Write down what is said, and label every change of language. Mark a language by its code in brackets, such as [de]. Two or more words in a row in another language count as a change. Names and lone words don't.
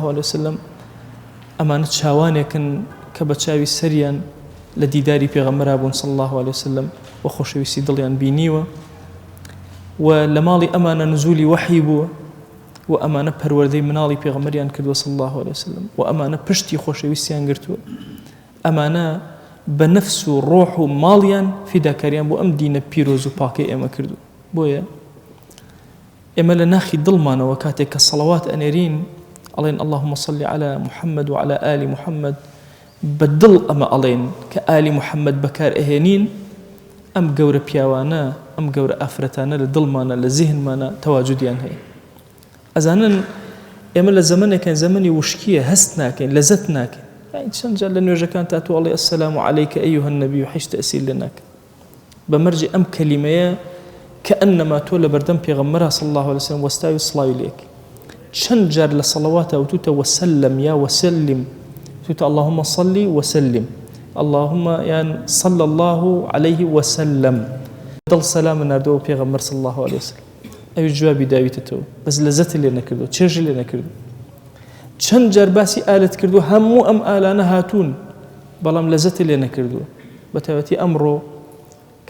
[ar] عليه وسلم [ckb] ئەمانە چاوانێکن کە بە چاوی سەریان لە دیداری پێغەمبەر بوون [ar] صلی الله عليه وسلم [ckb] و خۆشەویستی دڵیان بینیوە و لە ماڵی ئەمانە نزولی وحی بووە و ئەمانە پەروەردەی مناڵی پێغەمبەریان کردووە [ar] صلی الله عليه وسلم [ckb] و ئەمانە پشتی خۆشەویستیان گرتووە ئەمانە بە نەفس و ڕۆح و ماڵیان فیداکاریان بۆ ئەم دینە پیرۆز و پاکەی ئێمە کردو بۆیە ئێمە لە ناخی دڵمانەوە کاتێک کە سەڵەوات ئەنێرین ئەڵێن [ar] اللهم صل على محمد وعلى آل محمد [ckb] بەدڵ ئەمە ئەڵێن کە ئالی محەممەد بەکار ئەهێنین ئەم گەورە پیاوانە ئەم گەورە ئافرەتانە لە دڵمانە لە زیهنمانە تەواجودیان هەیە ئەزانن ئێمە لە زەمانێکان زەمەنی وشکیە هەست ناکەین لەزەت ناکەین چەند جار لە نوێژەکان تا تۆ ئەڵێ [ar] السلام عليك أيها النبي [ckb] و هیچ تەئسیر لێ ناکە بەمەرجی ئەم کەلیمەیە كأنما تۆ لە بەردەم پێغەمبەر [ar] صلی الله عليه وسلم [ckb] وەستاوی سڵاوی لێک چەند جار لە سەڵەواتە وتوتە وسلم یا وسلم توتە [ar] اللهم صل وسلم اللهم يعني صلى الله عليه وسلم [ckb] دڵ سەلام ناردەوە پێغەمبەر [ar] صلی الله عليه وسلم [ckb] ئەوی جوابی داویتەوە بەس لەزەتی لێ نەکردو چێژی لێ نەکردو چەند جار باسی ئالت کردو هەموو ئەم ئالانە هاتوون بەڵام لەزەتی لێ نەکردووە بە تایبەتی ئەمڕۆ کە